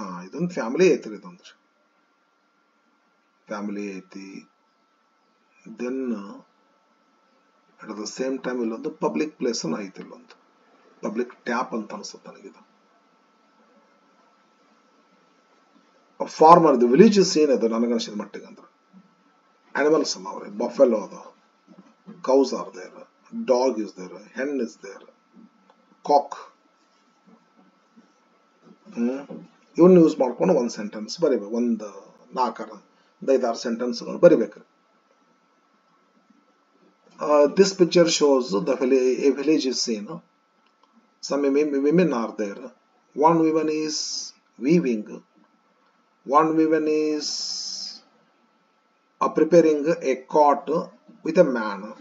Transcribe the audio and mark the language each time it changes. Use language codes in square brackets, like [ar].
[kn] ಇದೊಂದು ಫ್ಯಾಮಿಲಿ ಐತ್ರಿ, ಇದೊಂದ್ರಿ ಫ್ಯಾಮಿಲಿ ಐತಿ. [en] then at the same time [kn] ಇಲ್ಲೊಂದು ಪಬ್ಲಿಕ್ ಪ್ಲೇಸ್ ಐತಿ, ಇಲ್ಲೊಂದು ಪಬ್ಲಿಕ್ ಟ್ಯಾಪ್ ಅಂತ ಅನ್ಸುತ್ತೆ ನನಗಿದು. ಫಾರ್ಮರ್, ಇದು ವಿಲೇಜ್ ಸೀನ್ ಅದು ನನಗನ್ಸಿದ ಮಟ್ಟಿಗೆ. [en] ಅಂದ್ರೆ animals are there, buffalo are, cows are there, dog is there, hen is there, cock. [kn] ಇವನ್ನ ಯೂಸ್ ಮಾಡ್ಕೊಂಡು ಒಂದು ಸೆಂಟೆನ್ಸ್ ಬರಿಬೇಕು, ಒಂದು 4-5 ಸೆಂಟೆನ್ಸ್ಗಳು ಬರಿಬೇಕು. [en] This picture shows a village is seen. Some women are there. One woman is weaving. One woman is preparing a cot with a man.